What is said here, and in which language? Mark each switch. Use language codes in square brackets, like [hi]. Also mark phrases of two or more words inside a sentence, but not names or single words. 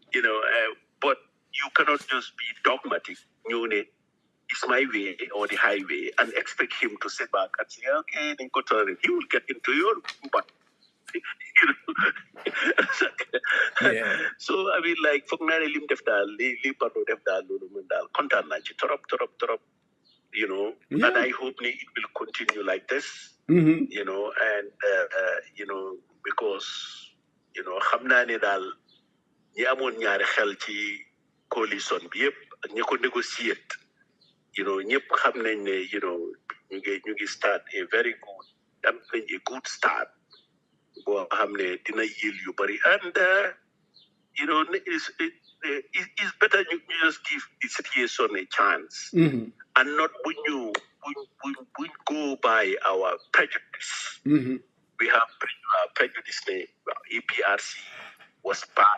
[en] But you cannot just be dogmatic. It's my way or the highway and expect him to sit back and say, okay, then go to it. He will get into your butt. Yeah. So I mean, like, [wo] foog naa ne lim def daal li Barrow def daal loolu man daal kontaan naa ci trop. [en] And I hope it will continue like this. And because [wo] xam naa ne daal ñi amoon ñaari xel ci coalition bi yëpp ak ñi ko négociate ñëpp xam nañ ne ñu ngi start [en] a very good [wo] am nañ [en] a good start [wo] boo xam ne dina yil yu bari and [en] it's better you just give the situation a chance and not when you go by our prejudice. We have prejudice. APRC was bad.